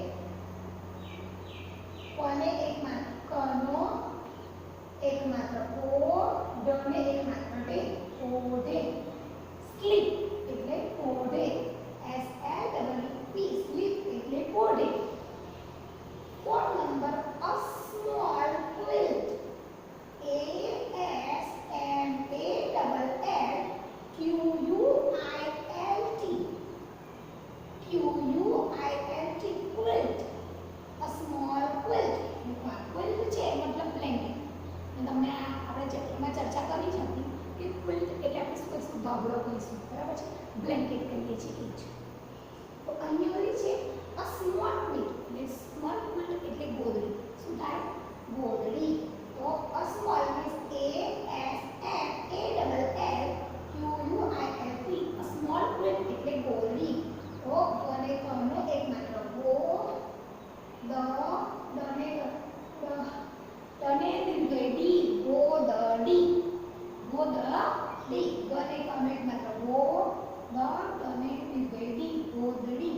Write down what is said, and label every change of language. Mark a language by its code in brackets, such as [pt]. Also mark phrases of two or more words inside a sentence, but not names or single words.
[gu] કોને એક માત્ર કનો એક માત્ર કો, ડને એક માત્ર ડે, કોડે. સ્લીપ એટલે કોડે, [en] S L E P, [gu] સ્લીપ એટલે કોડે. [en] fourth number, a small quilt, A S M A L L Q U I L T, Q U I L T, ક્વિલ્ટ. a small quilt, [gu] ક્વિલ્ટ છે મતલબ બ્લેન્કેટ. તમને આપણે ચેપ્ટરમાં ચર્ચા કરી છે કે ક્વિલ્ટ એટલે આપણે શું કહીશું, ધાબળો કહીશું, બરાબર છે. બ્લેન્કેટ કહીએ છીએ એ જ. તો અહીંયા ઓલી છે [en] a small quilt, [gu] એટલે [en] small quilt [gu] એટલે ગોદડી. શું થાય? ગોદડી. તો [en] a small means A S M A L L Q U I L T, a small quilt [gu] એટલે ગોદડી. તો કોને કનો એક માત્ર ગો, તને દીર્ઘડી, ગોદડી, ગોદડી. ગને કનો એક માત્ર ગો, તને દીર્ઘડી, ગોદડી.